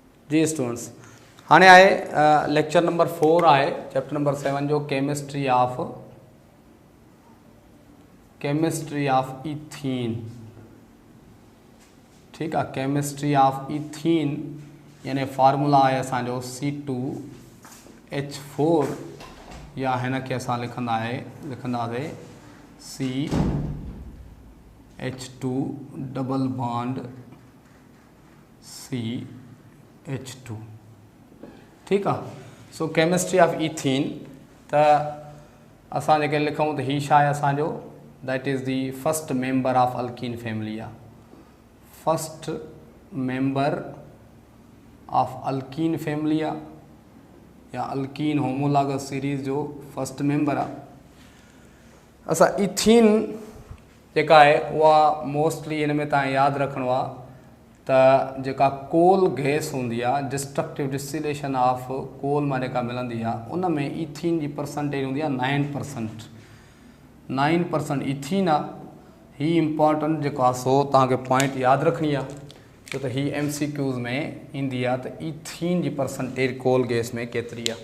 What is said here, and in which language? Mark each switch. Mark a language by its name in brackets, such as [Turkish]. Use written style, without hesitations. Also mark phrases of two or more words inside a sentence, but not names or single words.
[Sindhi] जी स्टूडेंट्स, हाणे आहे [English] lecture number 4 [Sindhi] आहे [English] chapter number 7 [Sindhi] जो [English] chemistry of ethene. [Urdu] ٹھیک ہے, [English] chemistry of ethene [Sindhi] यानी फार्मूला है असो C2H4 या हिन के असां लिखंदासीं CH2 [English] double bond [Sindhi] CH2। [Urdu] ٹھیک ہے, [Sindhi] सो [English] chemistry of ethene [Sindhi] त असां जेके लिखूं त ही छा आहे असांजो, [English] that is the first member of alkene family आहे। first member of alkene family [Sindhi] आहे या [English] alkene homologous series [Sindhi] जो [English] first member [Sindhi] आहे। असां इथीन जेका आहे उहा मोस्टली हिन में तव्हां यादि रखिणो आहे त जेका [English] coal gas [Sindhi] हूंदी आहे, [English] destructive distillation of coal [Sindhi] मां जेका मिलंदी आहे उन में इथीन जी परसेंटेज हूंदी आहे 9% इथीन आहे। ही इम्पॉर्टेंट जेको आहे सो तव्हांखे पॉइंट यादि रखणी आहे, छो त ही MCQs में ईंदी आहे त इथीन जी परसेंटेज [English] coal gas [Sindhi] में केतिरी आहे।